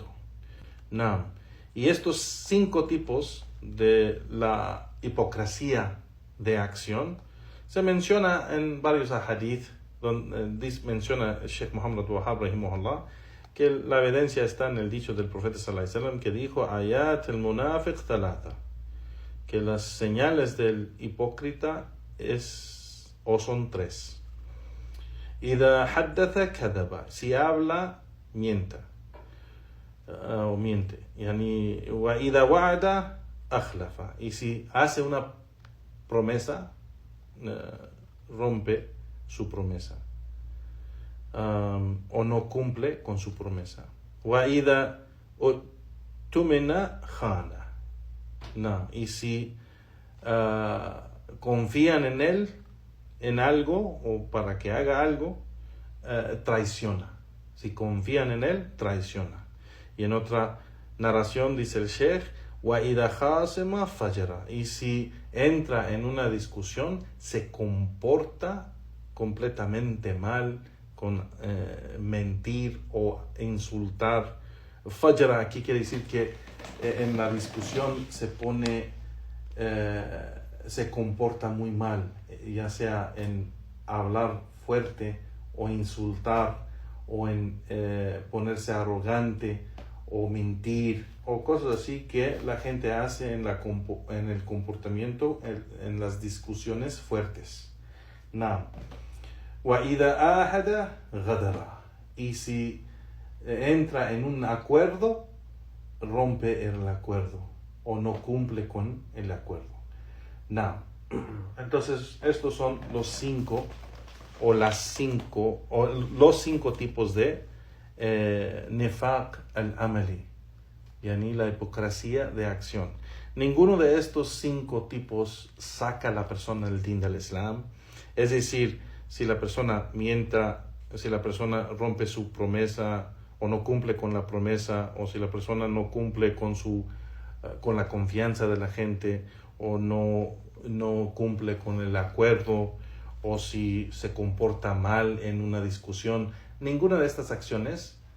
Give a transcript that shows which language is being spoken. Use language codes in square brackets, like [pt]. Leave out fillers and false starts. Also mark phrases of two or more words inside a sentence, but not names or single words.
[es] No. Y estos 5 tipos de la hipocresía de acción se menciona en varios hadith, donde menciona el Sheikh Muhammad Wahab rahimahullah, que la evidencia está en el dicho del profeta [ar] صلى الله عليه وسلم, [es] que dijo [ar] آية المنافق ثلاث, [es] que las señales del hipócrita son 3. [ar] إذا حدث كذب, [es] si habla, miente. [ar] يعني وإذا وعد أخلف, [es] y si hace una promesa, rompe su promesa, o no cumple con su promesa. [ar] وإذا اؤتمن خان, [es] no, y si confían en él, en algo, o para que haga algo, traiciona. Si confían en él, traiciona. Y en otra narración dice el Sheikh, [ar] وإذا خاصم فجر, [es] y si entra en una discusión, se comporta completamente mal, con mentir o insultar. Fajara aquí quiere decir que en la discusión se comporta muy mal, ya sea en hablar fuerte o insultar, o en ponerse arrogante o mentir, o cosas así que la gente hace en el comportamiento, en las discusiones fuertes. [ar] وإذا عاهد غدر, [es] y si entra en un acuerdo, rompe el acuerdo o no cumple con el acuerdo. Entonces estos son los 5 tipos de [ar] نفاق العملي, [es] yani la hipocresía de acción. Ninguno de estos 5 tipos saca a la persona del din del Islam. Es decir, si la persona mienta, si la persona rompe su promesa o no cumple con la promesa, o si la persona no cumple con la confianza de la gente, o no cumple con el acuerdo, o si se comporta mal en una discusión, ninguna de estas acciones